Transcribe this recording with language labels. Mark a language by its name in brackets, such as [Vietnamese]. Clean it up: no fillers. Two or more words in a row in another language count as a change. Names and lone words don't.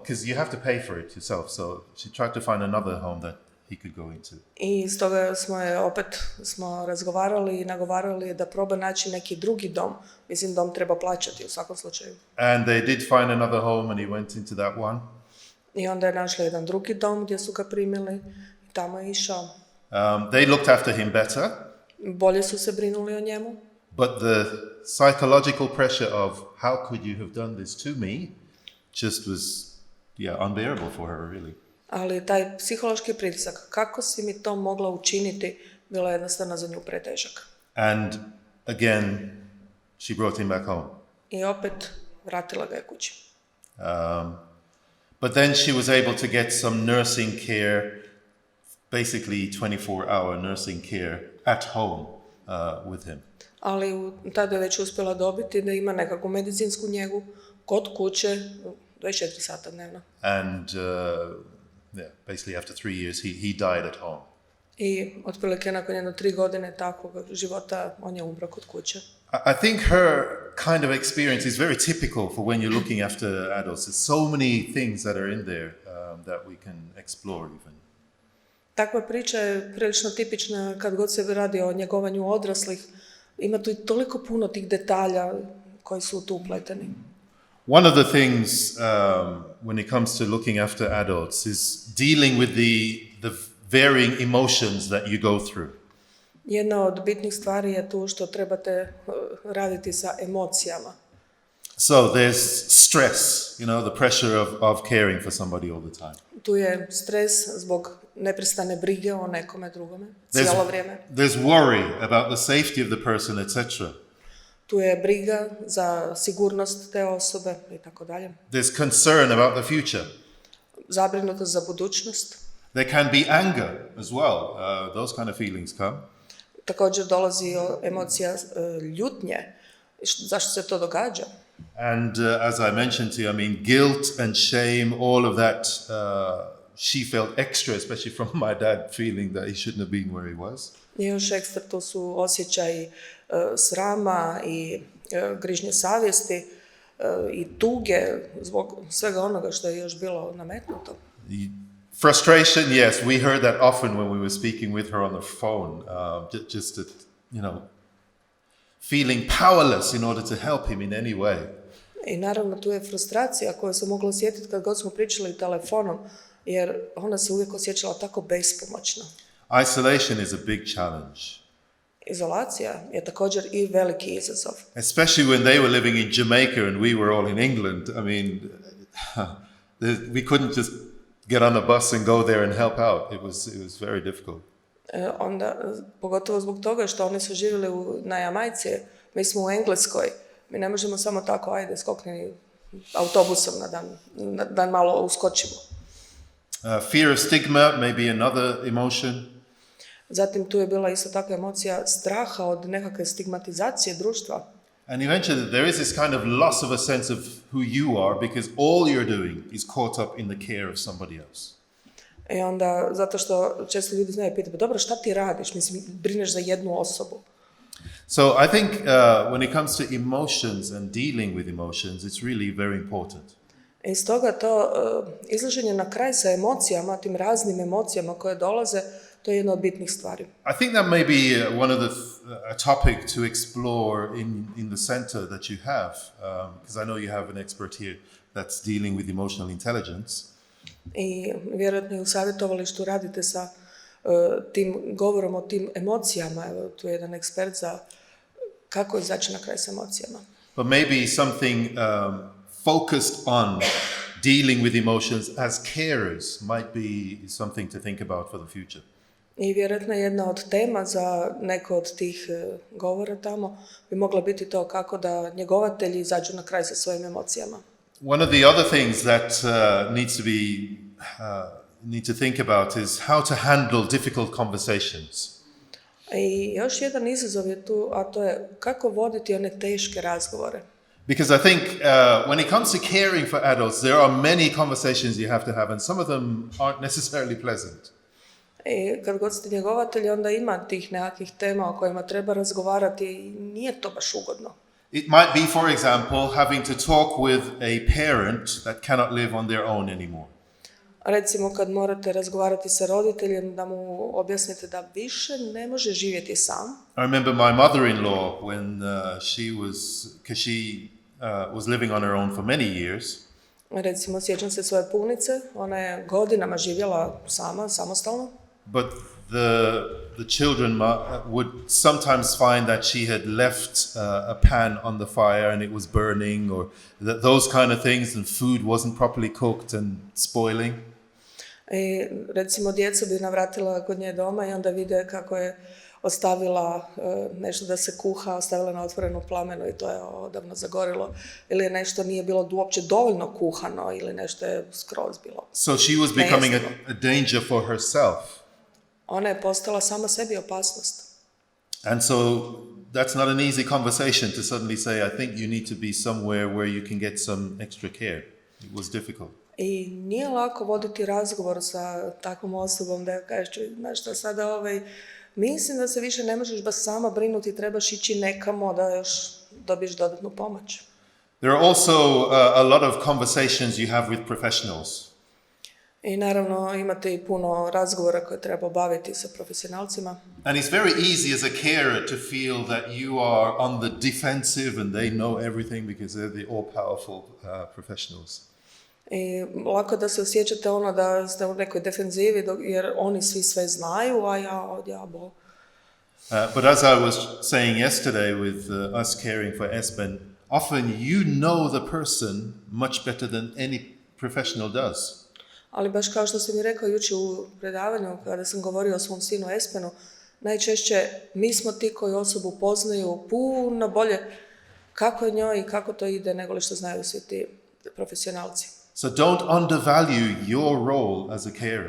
[English] Because you have to pay for it yourself. So she tried to find another home that he could go into. [Croatian] I stoga smo razgovarali i nagovarali da proba naći neki drugi dom. Mislim, dom treba plaćati u svakom slučaju. [English] And they did find another home and he went into that one. [Croatian] I onda je našla jedan drugi dom gdje su ga primili i tamo je išao. [English] They looked after him better. [Croatian] Bolje su se brinuli o njemu. [English] But the psychological pressure of how could you have done this to me just was unbearable for her, really. [Croatian] Ali taj psihološki pritisak, kako si mi to mogla učiniti, bilo je jednostavno za nju pretežak. [English] And again, she brought him back home. [Croatian] I opet vratila ga je kući. [English] But then she was able to get some nursing care, basically 24-hour nursing care at home with him. [Croatian] Ali tada je već uspjela dobiti da ima nekakvu medicinsku njegu kod kuće 24 sata dnevno. [English] And basically after 3 years he died at home. [Croatian] I otprilike nakon 3 godine takvog života on je umro kod kuće. [English] I think her kind of experience is very typical for when you're looking after adults. There's so many things that are in there that we can explore even. [Croatian] Takva priča je prilično tipična kad god se radi o njegovanju odraslih. Ima tu toliko puno tih detalja koji su tu upleteni. [English] One of the things when it comes to looking after adults is dealing with the varying emotions that you go through. [Croatian] Jedna od bitnih stvari je tu što trebate raditi sa emocijama. [English] So there's stress, the pressure of caring for somebody all the time. [Croatian] Tu je stres zbog neprestane brige o nekome drugome cijelo vrijeme. [English] There's worry about the safety of the person, etc. [Croatian] Tu je briga za sigurnost te osobe i tako dalje. [English] There's concern about the future. [Croatian] Zabrinutost za budućnost. [English] There can be anger as well. Those kind of feelings come. [Croatian] Također dolazi emocija ljutnje. Zašto se to događa? [English] And as I mentioned to you, guilt and shame, all of that, she felt extra, especially from my dad feeling that he shouldn't have been where he was. [Croatian] I još ekstra to su osjećaji srama i grižnje savjesti i tuge zbog svega onoga što je još bilo nametnuto. [English] Frustration, yes, we heard that often when we were speaking with her on the phone, just that, feeling powerless in order to help him in any way. [Croatian] I naravno tu je frustracija koju se mogla osjetiti kad god smo pričali telefonom, jer ona se uvijek osjećala tako bespomoćno. [English] Isolation is a big challenge. [Croatian] Izolacija je također i veliki izazov. [English] Especially when they were living in Jamaica and we were all in England. We couldn't just get on a bus and go there and help out. It was very difficult. [Croatian] Onda, pogotovo zbog toga što oni su živjeli na Jamajci, mi smo u Engleskoj, mi ne možemo samo tako, ajde, skokni autobusom na dan malo uskočimo. [English] Fear of stigma may be another emotion. [Croatian] Zatim tu je bila isto takva emocija straha od nekakve stigmatizacije društva. [English] And eventually there is this kind of loss of a sense of who you are because all you're doing is caught up in the care of somebody else. [Croatian] I onda, zato što često ljudi znaju pitati, pa dobro, šta ti radiš? Mislim, brineš za jednu osobu. [English] So I think when it comes to emotions and dealing with emotions, it's really very important. [Croatian] I stoga to izlaženje na kraj sa emocijama, tim raznim emocijama koje dolaze, to je jedna od bitnih stvari. [English] I think that may be one of a topic to explore in the center that you have, because I know you have an expert here that's dealing with emotional intelligence. [Croatian] I vjerojatno i u savjetovalištu radite sa tim govorom o tim emocijama. Evo, tu je jedan ekspert za kako izaći na kraj s emocijama. [English] But maybe something focused on dealing with emotions as carers might be something to think about for the future. [Croatian] I vjerojatno jedna od tema za neko od tih govora tamo bi mogla biti to kako da njegovatelji izađu na kraj sa svojim emocijama. [English] One of the other things that need to think about is how to handle difficult conversations. [Croatian] I još jedan izazov je tu, a to je kako voditi one teške razgovore. [English] Because I think when it comes to caring for adults, there are many conversations you have to have, and some of them aren't necessarily pleasant. [Croatian] I kad god ste njegovatelji, onda ima tih nekakvih tema o kojima treba razgovarati i nije to baš ugodno. [English] It might be, for example, having to talk with a parent that cannot live on their own anymore. [Croatian] Recimo kad morate razgovarati sa roditeljem da mu objasnite da više ne može živjeti sam. [English] I remember my mother-in-law when she was living on her own for many years. [Croatian] Recimo, sjećam se svoje punice, ona je godinama živjela sama, samostalno. [English] But the children would sometimes find that she had left a pan on the fire and it was burning, or those kind of things, and food wasn't properly cooked and spoiling. [Croatian] I recimo djeca bi navratila kod nje doma i onda vide kako je ostavila nešto da se kuha, ostavila na otvorenu plamenu i to je odavno zagorilo. Ili nešto nije bilo uopće dovoljno kuhano ili nešto je skroz bilo. [English] So she was becoming a danger for herself. [Croatian] Ona je postala sama sebi opasnost. [English] And so that's not an easy conversation to suddenly say, I think you need to be somewhere where you can get some extra care. It was difficult. [Croatian] I nije lako voditi razgovor sa takvom osobom da kažeš, znaš šta sada mislim da se više ne možeš baš sama brinuti, trebaš ići nekamo da još dobiješ dodatnu pomoć. [English] There are also a lot of conversations you have with professionals. [Croatian] I naravno imate i puno razgovora koje treba obaviti sa profesionalcima. [English] And it's very easy as a carer to feel that you are on the defensive and they know everything because they're the all-powerful professionals. [Croatian] I lako da se osjećate da ste u nekoj defenzivi jer oni svi sve znaju, a ja ovdje abo. [English] But as I was saying yesterday with us caring for Esben, often you know the person much better than any professional does. [Croatian] Ali baš kao što sam mi rekao jučer u predavanju kada sam govorio o svom sinu Espenu, najčešće mi smo ti koji osobu poznaju puno bolje kako je njoj i kako to ide nego li što znaju svi ti profesionalci. [English] So don't undervalue your role as a carer.